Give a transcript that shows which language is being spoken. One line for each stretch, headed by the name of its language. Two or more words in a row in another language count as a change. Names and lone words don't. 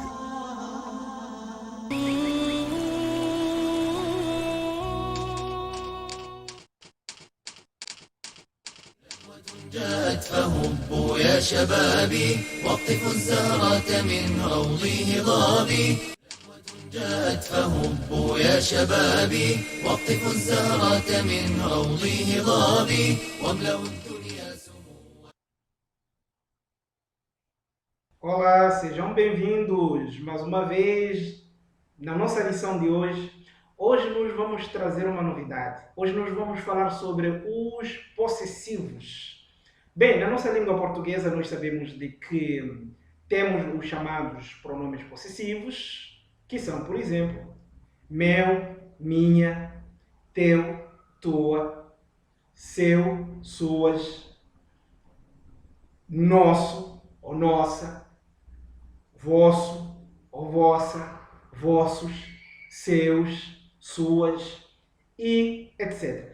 Arabic: جاءت فهبوا يا شبابي واقطفوا الزهرة من روضه ضابي. جاءت فهبوا يا شبابي واقطفوا الزهرة من روضه ضابي واملأوا الدنيا سموا.
Portuguese: Olá, sejam bem-vindos mais uma vez na nossa lição de hoje. Hoje nós vamos trazer uma novidade. Hoje nós vamos falar sobre os possessivos. Bem, na nossa língua portuguesa nós sabemos de que temos os chamados pronomes possessivos, que são, por exemplo, meu, minha, teu, tua, seu, suas, nosso ou nossa, vosso ou vossa, vossos, seus, suas e etc.